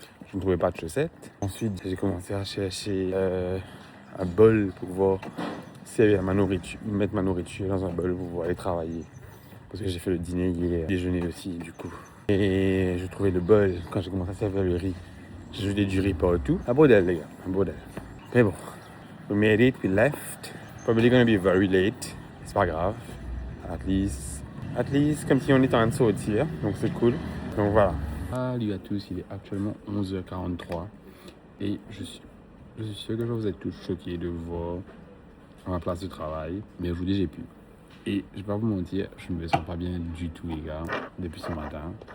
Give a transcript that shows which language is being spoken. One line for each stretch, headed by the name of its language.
French: Je ne trouvais pas de chaussettes. Ensuite, j'ai commencé à chercher un bol pour pouvoir servir mettre ma nourriture dans un bol pour pouvoir aller travailler. Parce que j'ai fait le dîner hier, déjeuner aussi, du coup. Et je trouvais le bol quand j'ai commencé à servir le riz. J'ai jeté du riz partout. Un bordel, les gars, un bordel. Mais bon,
English: we made it, we left. Probably gonna be very late.
French: C'est pas grave.
English: At least,
French: comme si on était en train de sortir. Donc c'est cool. Donc voilà. Salut à tous, il est actuellement 11h43. Et je suis sûr que vous êtes tous choqués de voir à ma place de travail. Mais je vous dis, j'ai pu. Et je vais pas vous mentir, je ne me sens pas bien du tout, les gars, depuis ce matin.